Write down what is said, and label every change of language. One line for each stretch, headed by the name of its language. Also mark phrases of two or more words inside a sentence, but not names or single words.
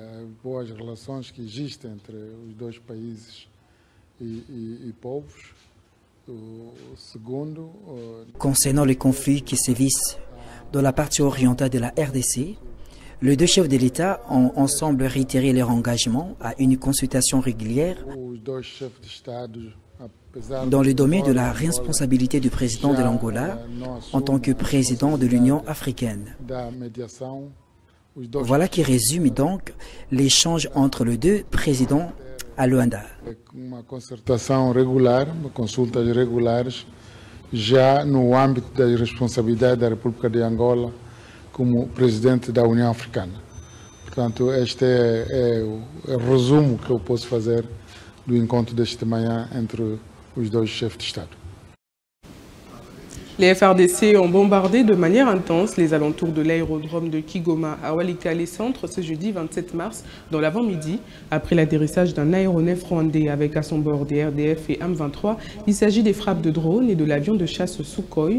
French: Concernant les conflits qui sévissent dans la partie orientale de la RDC, les deux chefs de l'État ont ensemble réitéré leur engagement à une consultation régulière dans le domaine de la responsabilité du président de l'Angola en tant que président de l'Union africaine. Voilà qui résume donc l'échange entre les deux présidents à Luanda.
Portuguese: Uma concertação regular, consultas regulares, já no âmbito das responsabilidades da República de Angola como presidente da União Africana. Portanto, este é o resumo que eu posso fazer do encontro desta manhã entre os dois chefes de Estado.
French: Les FARDC ont bombardé de manière intense les alentours de l'aérodrome de Kigoma à Walikale Centre ce jeudi 27 mars dans l'avant-midi. Après l'atterrissage d'un aéronef rwandais avec à son bord des RDF et M23, il s'agit des frappes de drones et de l'avion de chasse Sukhoi.